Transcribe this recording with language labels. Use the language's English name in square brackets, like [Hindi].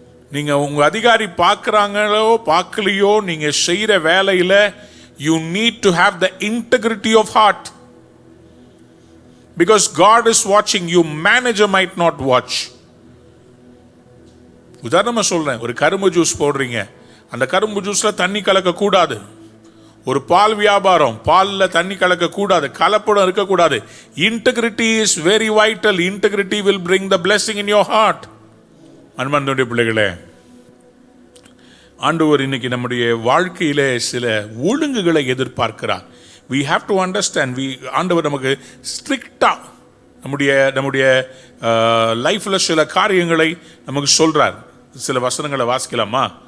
[Tamil] நீங்க உங்க அதிகாரி பார்க்கறாங்களோ பார்க்கலையோ, நீங்க செய்யற வேலையில [English] you need to have the integrity of heart, because God is watching you. Manager might not watch. [Tamil] உதாரணமா சொல்றேன், ஒரு கரும்பு ஜூஸ் போடுறீங்க, அந்த கரும்பு ஜூஸ்ல தண்ணி கலக்க கூடாது. ஒரு பால் வியாபாரம், பால்ல தண்ணி கலக்க கூடாது, கலப்படம் இருக்க கூடாது. [English] Integrity is very vital. Integrity will bring the blessing in your heart. [Tamil] அன்பார்ந்த பிள்ளைகளே, ஆண்டவர் இன்னைக்கு நம்முடைய வாழ்க்கையிலே சில ஒழுங்குகளை எதிர்பார்க்கிறார். [English] we have to understand, [Tamil] ஆண்டவர் நமக்கு ஸ்ட்ரிக்டா நம்முடைய லைஃப்ல சில காரியங்களை நமக்கு சொல்றார். சில வசனங்களை வாசிக்கலாமா?